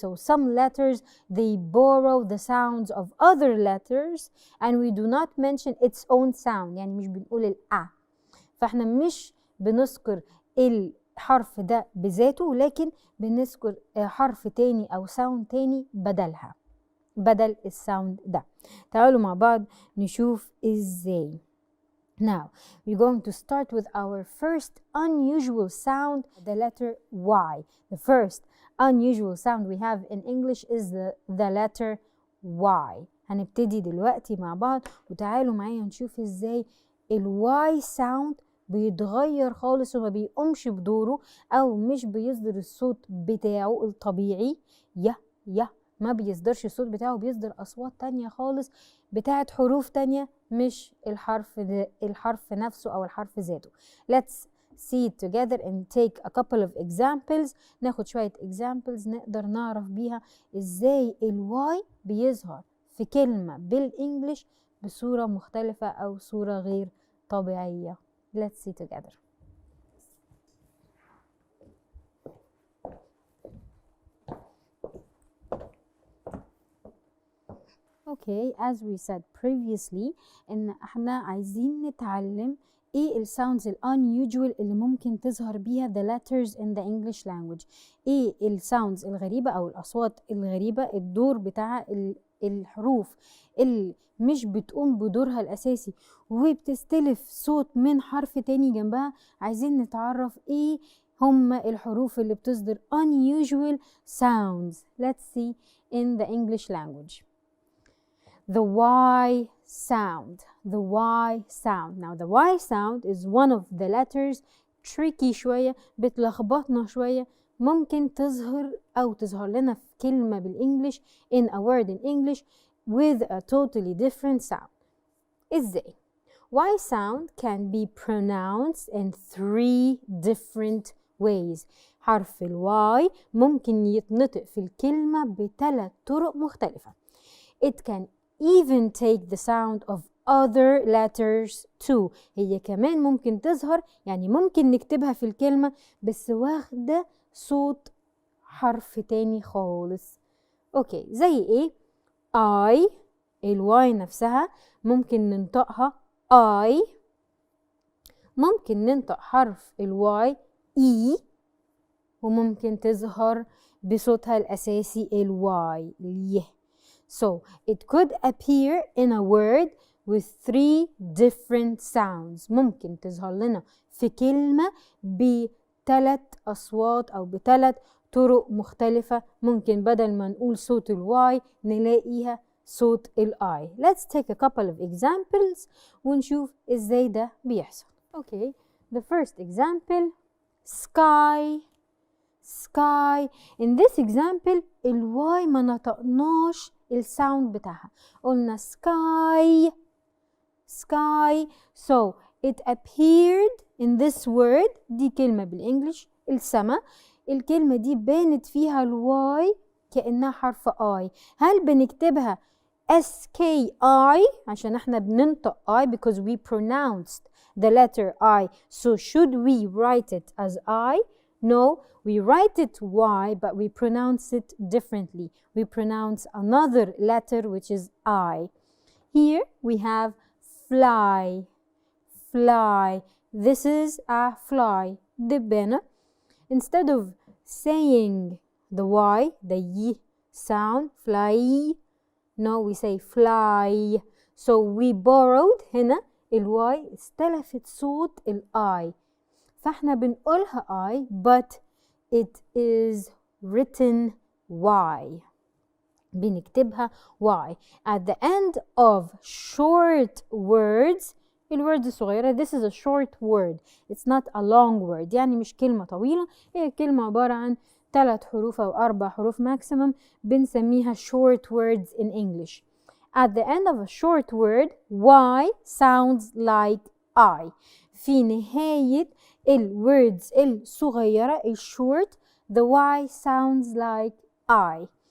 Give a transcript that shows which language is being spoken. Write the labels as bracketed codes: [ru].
[en] So some letters they borrow the sounds of other letters and we do not mention its own sound، [ar] يعني مش بنقول ال A، فاحنا مش بنذكر الحرف ده بذاته، لكن بنذكر حرف تاني أو ساوند تاني بدل الساوند ده. تعالوا مع بعض نشوف إزاي. [en] Now we're going to start with our first unusual sound, the letter Y. The first unusual sound we have in English is the letter Y. [ar] هنبتدي دلوقتي مع بعض وتعالوا معايا نشوف إزاي الواي ساوند بيتغير خالص وما بيقومش بدوره أو مش بيصدر الصوت بتاعه الطبيعي. ما بيصدرش الصوت بتاعه، بيصدر أصوات تانية خالص بتاعت حروف تانية مش الحرف نفسه أو الحرف ذاته. [en] Let's see it together and take a couple of examples. [ar] ناخد شوية examples نقدر نعرف بيها ازاي الواي بيظهر في كلمة بالإنجليش بصورة مختلفة أو صورة غير طبيعية. [en] Let's see together. Okay, as we said previously [ar] إن احنا عايزين نتعلم ايه الساوندز [en] unusual [ar] اللي ممكن تظهر بيها [en] the letters in the English language. [ar] ايه الساوندز الغريبة او الأصوات الغريبة الدور بتاع الحروف اللي مش بتقوم بدورها الأساسي وبتستلف صوت من حرف تاني جنبها. عايزين نتعرف ايه هم الحروف اللي بتصدر [en] unusual sounds. Let's see in the English language. The Y sound. The Y sound. Now the Y sound is one of the letters tricky [ar] شوية بتلخبطنا شوية. ممكن تظهر لنا في كلمة بالإنجليش [en] in a word in English with a totally different sound. إزاي؟ Y sound can be pronounced in 3 different ways. [ar] حرف الواي ممكن يتنطق في الكلمة ب3 طرق مختلفة. [en] It can even take the sound of other letters too. [ar] هي كمان ممكن تظهر يعني ممكن نكتبها في الكلمة بس واخدة صوت حرف تاني خالص. اوكي زي ايه؟ I الواي نفسها ممكن ننطقها I. ممكن ننطق حرف الواي E وممكن تظهر بصوتها الأساسي الواي يه. [en] So it could appear in a word with 3 different sounds. [ar] ممكن تظهر لنا في كلمة ب3 أصوات أو ب3 طرق مختلفة. ممكن بدل ما نقول صوت الواي نلاقيها صوت الآي. [en] Let's take a couple of examples [ar] ونشوف إزاي ده بيحصل. [en] Okay, the first example, sky. Sky. In this example [ar] الواي ما نطقناش الساوند بتاعها. قلنا [en] sky. Sky. So it appeared in this word. [ar] دي كلمة بالإنجليش السما. الكلمة دي بانت فيها الواي كأنها حرف I. هل بنكتبها SKI عشان احنا بننطق I [en] because we pronounced the letter I. So should we write it as I? No, we write it Y but we pronounce it differently. We pronounce another letter which is I. Here we have fly. Fly. This is a fly. [ar] دبانة. [en] Instead of saying the Y, the Y sound, fly, no, we say fly. So we borrowed [ar] هنا الواي استلفت صوت الآي. فاحنا بنقولها [en] I but it is written Y. [ar] بنكتبها Y. [en] At the end of short words, [ar] الورد الصغيرة, [en] this is a short word. It's not a long word. [ar] يعني مش كلمة طويلة. هي كلمة عبارة عن 3 حروف أو 4 حروف maximum. بنسميها [en] short words in English. At the end of a short word, Y sounds like I. [ar] في نهاية الwords الصغيرة الshort, [en] the Y sounds like I.